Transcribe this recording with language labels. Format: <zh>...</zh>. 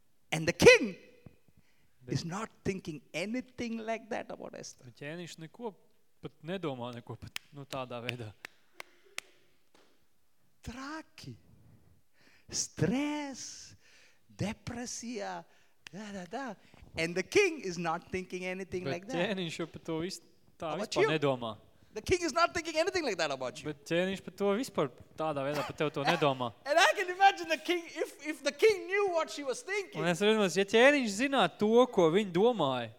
<en>And the king is not thinking anything like that about Esther.</en> <lv>Bet ķēniņš neko pat nedomā neko pat nu tādā veidā. Traki. Stress, depresija. Da.</lv> <en>And the king is not thinking anything</en> <lv>bet</lv> <en>like that.</en> <lv>Bet ķēniņš pat to vispār nedomā.</lv> <en>The king is not thinking anything like that about you.</en> <lv>Bet ķēniņš pat to vispār tādā veidā pat tev to nedomā.</lv> <en>And I can imagine the king if the king knew what she was thinking.</en> <lv>Un es vienmēr, ja ķēniņš zināt to, ko viņa domāja.</lv>